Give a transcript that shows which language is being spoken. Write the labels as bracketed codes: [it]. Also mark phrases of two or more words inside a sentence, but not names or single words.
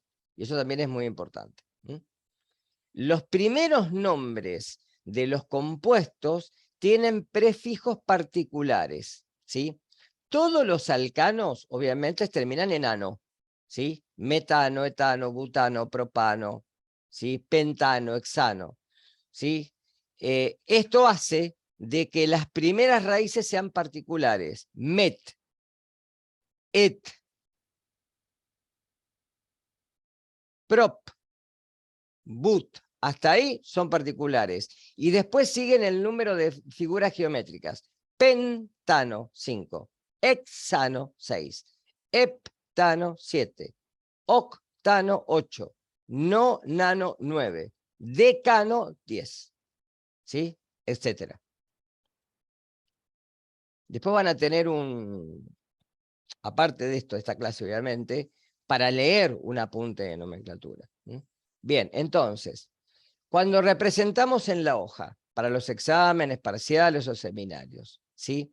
[es] Y eso también es muy importante. Los primeros nombres de los compuestos tienen prefijos particulares, ¿sí? Todos los alcanos, obviamente, terminan en ano, ¿sí? Metano, etano, butano, propano, ¿sí? Pentano, hexano, ¿sí? Esto hace de que las primeras raíces sean particulares. Met, et, prop, but. Hasta ahí son particulares. Y después siguen el número de figuras geométricas. Pentano, 5. Hexano, 6. Heptano, 7. Octano, 8. Nonano, 9. decano 10, ¿sí? Etcétera. Después van a tener aparte de esto, esta clase obviamente, para leer un apunte de nomenclatura. Bien, entonces, cuando representamos en la hoja, para los exámenes parciales o seminarios, ¿sí?